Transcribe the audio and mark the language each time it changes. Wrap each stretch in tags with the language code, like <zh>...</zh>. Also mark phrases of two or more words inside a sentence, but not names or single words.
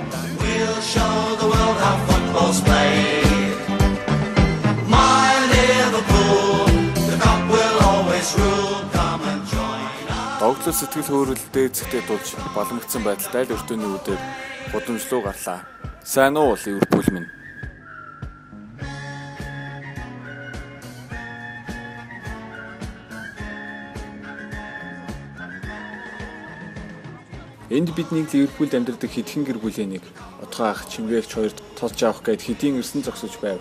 <en>We'll show the world how football's played. My Liverpool, the cup will always rule. Come and join us.</en> <mn>Тоглол сэтгэл хөөрөлдөө эцэгтэй тулж боломжсон байдалтай л өртөөний үдээр гудамжлуу гарлаа. Сайн уу Ливерпул минь. Энд биднийг Ливерпулд амьдардаг хэдхэн гэр бүлийн нэг отгоо ах чимгээгч хоёрт толж авах гээд хэдийн ирсэн зогсож байв.</mn>